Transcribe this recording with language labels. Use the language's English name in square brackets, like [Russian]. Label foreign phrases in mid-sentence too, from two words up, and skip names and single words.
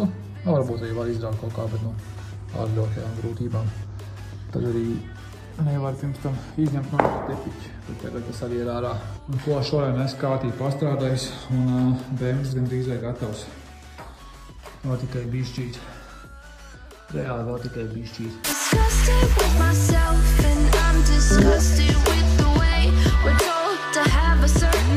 [Latvian] Varbūt arī var izraukt kaut kā, bet ar ļoti grūtībām. Tad arī nevar pirms tam izņemt no tepiķi, bet tagad tas arī ir ārā. Un ko šodien es kārtīgi pastrādājis, un BMX gandrīz vai gatavs. Vēl tikai bišķīt. Reāli vēl tikai bišķīt. [English] Disgusted with myself and I'm disgusted with the way we're told to have a certain